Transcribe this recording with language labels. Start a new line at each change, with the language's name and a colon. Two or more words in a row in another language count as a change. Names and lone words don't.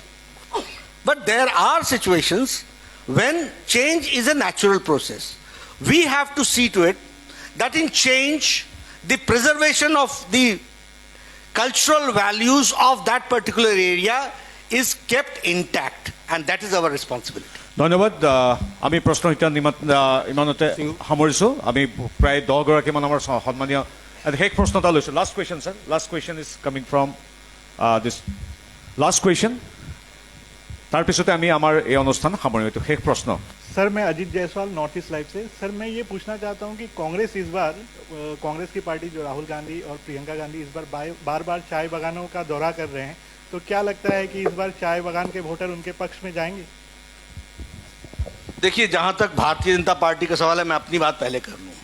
English: But there are situations when change is a natural process. We have to see to it that in change, the preservation of the cultural values of that particular area is kept intact, and that is our responsibility.
Assamese: ধন্যবাদ আমি প্ৰশ্ন এতিয়া ইমানতে সামৰিছোঁ আমি প্ৰায় 10 গৰাকীমান আমাৰ সন্মানীয় শেষ প্ৰশ্ন এটা লৈছোঁ
English: last question sir last question is coming from this last question
Assamese: তাৰপিছতে আমি আমাৰ এই অনুষ্ঠান সামৰিম এইটো শেষ প্ৰশ্ন
Hindi: सर मैं अजीत जायसवाल नॉर्थ ईस्ट लाइव से सर मैं ये पूछना चाहता हूँ कि कांग्रेस इस बार कांग्रेस की पार्टी जो राहुल गांधी और प्रियंका गांधी इस बार बार चाय बागानों का दौरा कर रहे हैं तो क्या लगता है कि इस बार चाय बागान के वोटर उनके पक्ष में जाएंगे देखिए, जहां तक भारतीय जनता पार्टी का सवाल है, मैं अपनी बात पहले कर लूं।